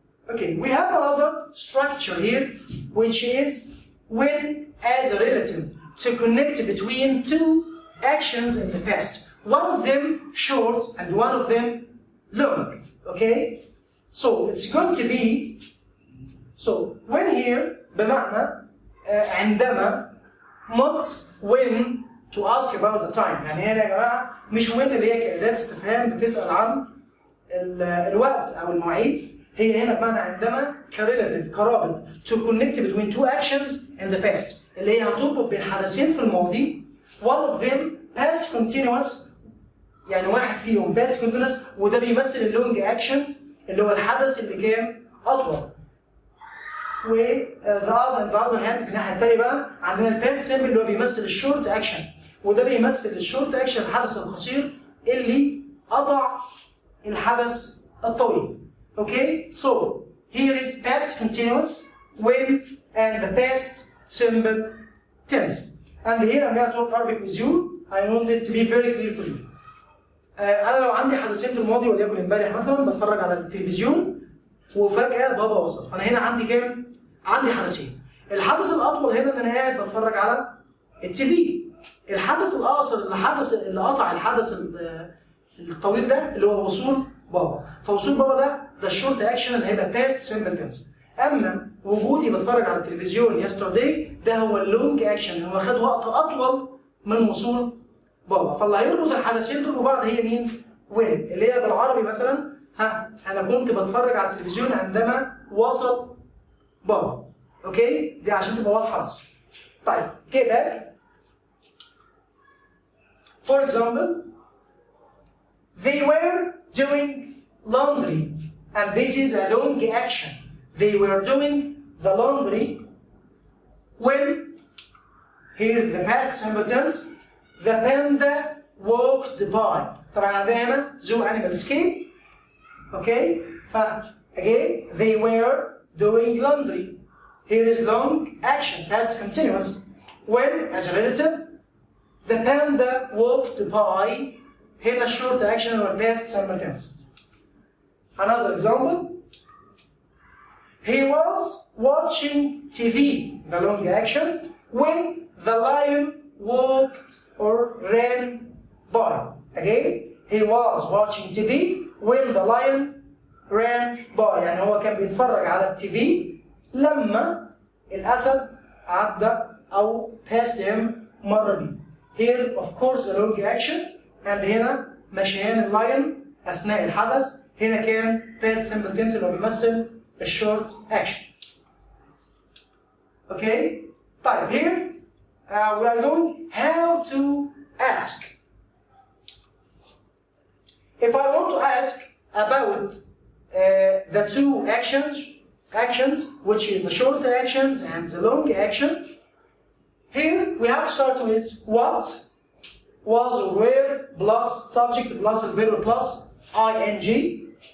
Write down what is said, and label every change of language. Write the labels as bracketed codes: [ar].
[en] Okay, we have another structure here, which is when as a relative to connect between two actions in the past. One of them short and one of them long. Okay? So it's going to be, so when here [ar] بمعنى عندما [en] not when to ask about the time. [ar] يعني هنا يا جماعة مش when اللي هي كأداة استفهام بتسأل عن الوقت أو المواعيد. هي هنا بمعنى عندما كريلاتيف كرابط [en] to connect between two actions in the past [ar] اللي هي هتربط بين حدثين في الماضي. [en] One of them past continuous [ar] يعني واحد فيهم [en] past continuous [ar] وده بيمثل اللونج actions اللي هو الحدث اللي كان أطول. و [en] the other hand [ar] في الناحية التانية بقى عندنا الباست سيمبل اللي هو بيمثل الشورت أكشن وده بيمثل الشورت أكشن الحدث القصير اللي قطع الحدث الطويل. [en] Okay, so here is past continuous when and the past simple tense. And here I'm going to talk Arabic with you. I want it to be very clear for you. [ar] أنا لو عندي حدثين في الماضي وليكن امبارح مثلا بتفرج على التلفزيون وفجأة بابا وصل، فأنا هنا عندي كام؟ عندي حدثين. الحدث الأطول هنا إن أنا قاعد بتفرج على التي في. الحدث الأقصر اللي قطع الحدث الطويل ده اللي هو وصول بابا. فوصول بابا ده الشورت أكشن اللي هيبقى باست سيمبل تنس. أما وجودي بتفرج على التلفزيون يسترداي ده هو اللونج أكشن، هو خد وقت أطول من وصول بابا. فاللي هيربط الحدثين دول ببعض هي مين؟ وين؟ اللي هي بالعربي مثلا أنا كنت بتفرج على التلفزيون عندما وصل بابا. أوكي؟ دي عشان تبقى واضحة بس. طيب، [en] get back. For example, they were doing laundry, and this is a long action. They were doing the laundry when, here the past simple tense, the panda walked by. [ar] طبعا عندنا هنا [en] zoo animal escaped. Okay? Again, they were doing laundry. Here is long action, past continuous. When, as a relative, the panda walked by. Here a short action or past simple tense. Another example. He was watching TV, the long action, when the lion walked or ran by. Again, he was watching TV when the lion ran by. [ar] يعني هو كان بيتفرج على التي في لما الأسد عدى أو [en] passed him [ar] مر بيه. [en] Here of course a long action and [ar] هنا مشيان اللاين أثناء الحدث. هنا كان [en] past simple tense [ar] اللي هو بيمثل الشورت action. [en] Okay? [ar] طيب [en] here we are going how to ask. If I want to ask about the two actions, which is the short actions and the long action, here we have to start with what, was or were, plus subject, plus verb, plus ing.